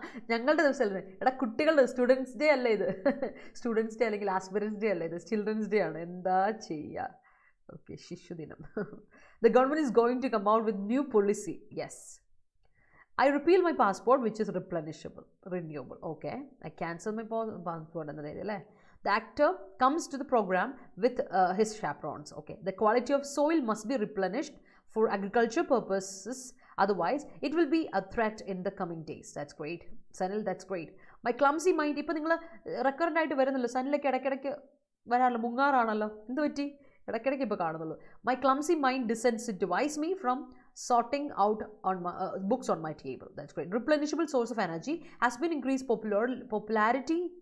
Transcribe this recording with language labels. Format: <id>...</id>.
<ml>ഞങ്ങളുടെ ദിവസമല്ലേ എടാ, കുട്ടികളുടെ സ്റ്റുഡൻസ് ഡേ അല്ല ഇത്. സ്റ്റുഡൻസ് ഡേ അല്ലെങ്കിൽ ആസ്പിറൻസ് ഡേ അല്ല ഇത്, ചിൽഡ്രൻസ് ഡേ ആണ്. എന്താ ചെയ്യുക? ഓക്കെ, ശിശുദിനം.</ml> <en>The government is going to come out with new policy. Yes. I repeal my passport which is renewable. Okay, I cancel my passport</en> <ml>എന്ന രീതിയിൽ അല്ലേ.</ml> <en>The actor comes to the program with his chaperones. Okay, the quality of soil must be replenished for agriculture purposes, otherwise it will be a threat in the coming days. That's great. Sanil, that's great. My clumsy mind,</en> <ml>ഇപ്പോൾ നിങ്ങൾ recurrent ആയിട്ട് വരുന്നല്ലോ, സനിലേക്ക് ഇടയ്ക്കിടയ്ക്ക് വരാമല്ലോ, മുങ്ങാറാണല്ലോ, എന്ത് പറ്റി? ഇടയ്ക്കിടയ്ക്ക് ഇപ്പോൾ കാണുന്നുള്ളൂ.</ml> <en>My clumsy mind desensitized me from sorting out on my books on my table. That's great. Replenishable source of energy has been increased popularity.</en>